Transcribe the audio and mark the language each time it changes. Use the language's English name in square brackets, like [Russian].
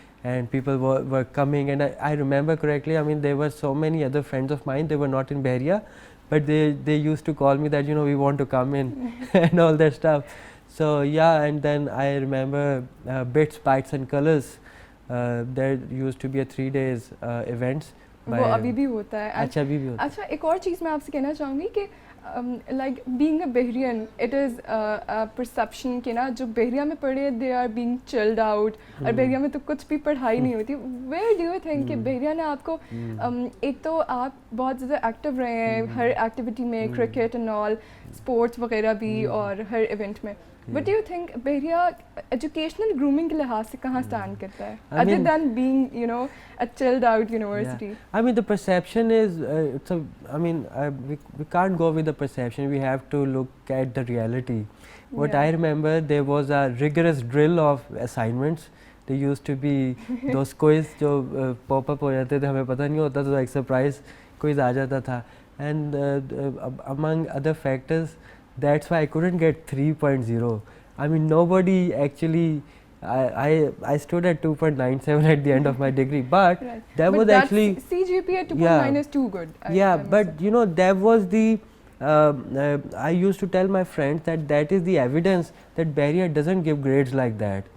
[English] And people were coming, and I remember correctly, I mean, there were so many other friends of mine, they were not in Bahria, but they used to call me that, you know, we want to come in and all that stuff. So yeah, and then I remember Bits, Bytes and Colors, there used to be a 3 days events. [Urdu] وہ ابھی بھی ہوتا ہے. اچھا ابھی بھی ہوتا ہے. اچھا ایک اور چیز میں آپ سے کہنا چاہوں گی کہ [English] like being a Bahria it is perception [Urdu] کہ نا جو بحریہ میں پڑھے [English] they are being chilled out, [Urdu] اور بحریہ میں تو کچھ بھی پڑھائی نہیں ہوتی. [English] where do you think [Urdu] کہ بحریہ نے آپ کو ایک تو آپ بہت زیادہ ایکٹیو رہے ہیں ہر ایکٹیویٹی میں, کرکٹ اینڈ آل, اسپورٹس وغیرہ بھی, اور ہر ایونٹ میں. [English] What do you think [Urdu] بحریہ ایجوکیشنل گرومنگ کے لحاظ سے کہاں اسٹینڈ کرتا ہے [English] other than being, you know, a chilled out university? Yeah. I mean, the perception is, we can't go with the perception, we have to look at the reality. What I remember, there was a rigorous drill of assignments. There used to be those quiz [Urdu] جو [English] pop up [Urdu] ہو جاتے تھے, ہمیں پتہ نہیں ہوتا تو ایک [English] surprise quiz [Urdu] آ جاتا تھا. [English] And among other factors, that's why I couldn't get 3.0. I mean, nobody actually, I stood at 2.97 at the end of my degree, but that was actually CGPA 2.9 is too good. But you know, that was the I used to tell my friends that is the evidence that Bahria doesn't give grades like that.